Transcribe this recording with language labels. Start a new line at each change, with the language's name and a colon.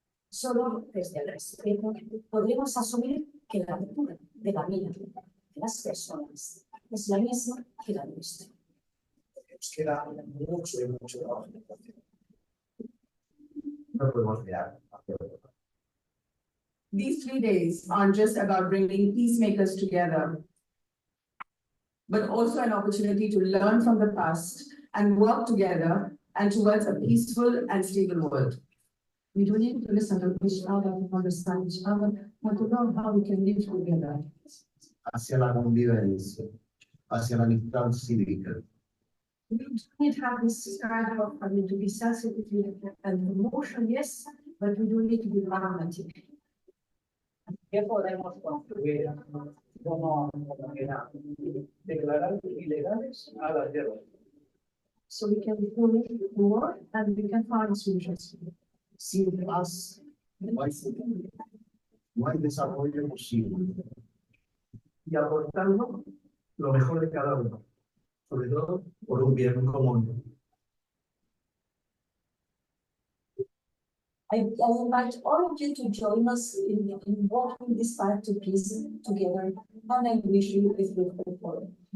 Spanish: Solo desde el respeto podremos asumir que la altura de la vida de las personas es la misma que la nuestra. Nos queda mucho y mucho trabajo por hacer. No podemos mirar hacia otro.
English: These 3 days aren't just about bringing peacemakers together, but also an opportunity to learn from the past and work together and towards a peaceful and stable world. We do need to listen to each other, understand each other, and to learn how we can live together.
Spanish: Hacia la convivencia, hacia la amistad cívica.
English: We do need to have this kind of, to be sensitive and emotion, yes, but we do need to be pragmatic.
Spanish: ¿Qué podemos construir como comunidad? Declarar ilegales a las guerras.
English: So we can fully war and we can find solutions.
Spanish: Sin paz, no hay desarrollo posible. Y aportando lo mejor de cada uno, sobre todo por un bien común.
English: I invite all of you to join us in walking this path to peace together, and I wish you a fruitful forum.